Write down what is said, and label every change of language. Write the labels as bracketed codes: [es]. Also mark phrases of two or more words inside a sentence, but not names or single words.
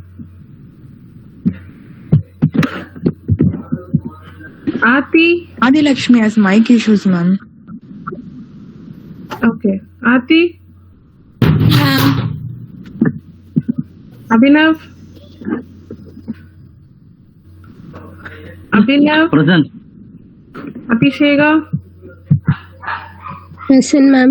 [en] Aati. Adilakshmi has mic issues, ma'am. Okay. Aati. Abhinav. Abhinav. Present. Abhisheka. Present, ma'am.